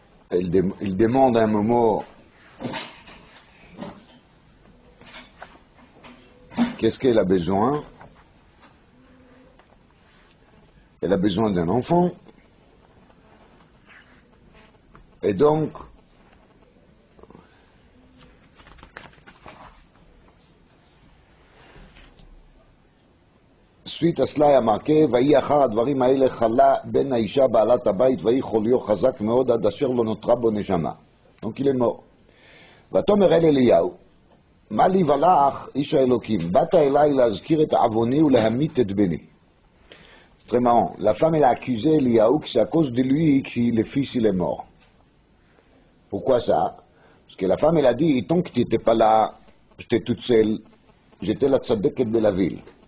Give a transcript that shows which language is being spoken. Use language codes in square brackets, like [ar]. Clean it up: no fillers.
[fr] Il demande un moment qu'est-ce qu'elle a besoin. Elle a besoin d'un enfant. Et donc, suite à cela, il y a marqué [he] ויהי אחר הדברים האלה חלה בן האישה בעלת הבית ויהי חוליו חזק מאוד עד אשר לא נותרה בו נשמה. [fr] Donc il est mort. [he] ותאמר אל אליהו מה לי ולך איש האלוקים באת אליי להזכיר את עווני ולהמית את בני. [fr] C'est très marrant. La femme elle a accusé Eliyahu que c'est à cause de lui que le fils il est mort. Pourquoi ça? Parce que la femme elle a dit tant que tu n'étais pas là, j'étais toute seule, j'étais la tzadeket de la ville.